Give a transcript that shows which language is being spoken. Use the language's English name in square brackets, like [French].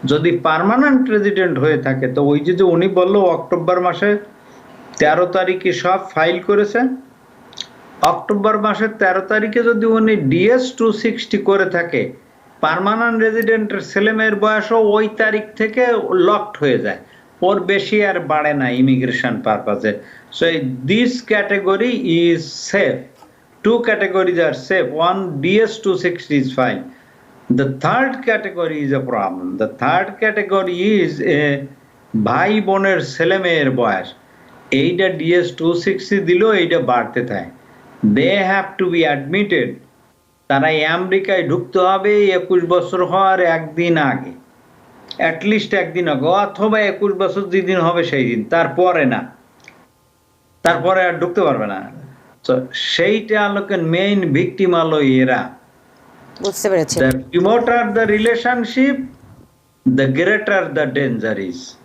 [Bangla] যদি permanent resident হয়ে থাকে, তো ওই যে উনি বললো অক্টোবর মাসে 13 তারিখে সব ফাইল করেছেন, অক্টোবর মাসের 13 তারিখে যদি উনি DS-260 করে থাকে, পার্মানেন্ট রেজিডেন্টের ছেলে মেয়ের বয়সও ওই তারিখ থেকে লকড হয়ে যায়, ওর বেশি আর বাড়ে না immigration পারপাজে। [English] So this category is safe. Two categories are safe. One, DS-260 is fine. The third category is a problem. The third category is a [Bangla] ভাই বোনের ছেলে মেয়ের বয়স। এইটা DS-260 দিল, এইটা বাড়তে থাকে। [English] They have to be admitted. [Bangla] তারা আমেরিকায় ঢুকতে হবে 21 বছর হওয়ার একদিন আগে, অ্যাটলিস্ট একদিন আগে, অথবা 21 বছর যেদিন হবে সেই দিন, তারপরে না, তারপরে আর ঢুকতে পারবে না। তো সেইটা আলোকের মেইন ভিকটিম হলো এরা। বুঝতে পেরেছি। [English] The remoter the relationship, the greater the danger is.